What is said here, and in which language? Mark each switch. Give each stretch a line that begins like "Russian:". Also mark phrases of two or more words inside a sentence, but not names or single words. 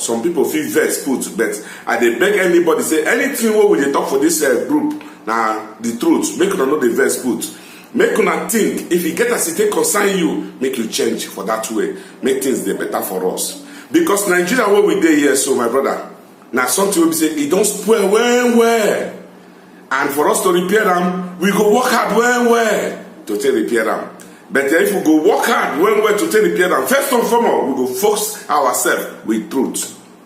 Nigerian Pidgin: Some people feel vex put, but I dey beg anybody, say, anything where we dey talk for this group, now the truth, make una know the vex put. Make una think, if you get as it take concern you, make you change for that way. Make things dey better for us. Because Nigeria where we dey here, so my brother, now something will be say, it don't spoil well. And for us to repair them, we go work hard well to take repair them. But if we go work hard well to take repair them, first and foremost, we go focus ourselves with truth.